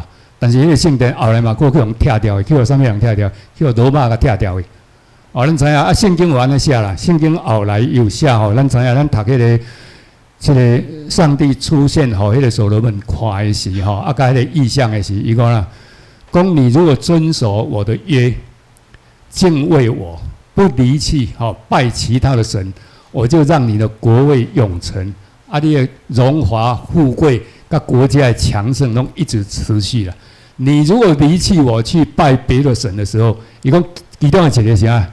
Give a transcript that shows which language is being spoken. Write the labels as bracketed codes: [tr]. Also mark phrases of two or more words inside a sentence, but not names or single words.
[nan] 但是迄个圣殿后来嘛，佫去用拆掉的，去互啥物人拆掉？去互罗马甲拆掉的。咱知影圣经有安尼写啦，圣经后来有写咱知影咱读迄个。这个上帝出现迄个所罗门看的时甲迄个意象的时，伊讲啦，讲你如果遵守我的约，敬畏我，不离弃拜其他的神，我就让你的国位永存，你的荣华富贵甲国家的强盛拢一直持续了。你如果离弃我去拜别的神的时候，伊讲其中的一个啥？